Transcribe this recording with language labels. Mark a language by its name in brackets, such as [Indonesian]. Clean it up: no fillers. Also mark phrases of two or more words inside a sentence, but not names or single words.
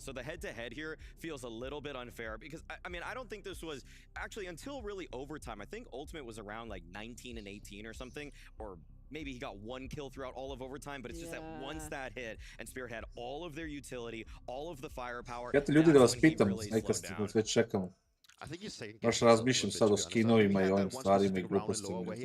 [English] So the head-to-head here feels a little bit unfair because, I mean, I don't think this was actually until really overtime. I think Ultimate was around like 19 and 18 or something, or maybe he got one kill throughout all of overtime, but it's just that once that hit and Spirit had all of their utility, all of the firepower. [Serbian] Ja te ljudi da vas pitam, neka ste već čekamo. Baš razmišljam sad o skinovima i ovim stvarima i glupostima.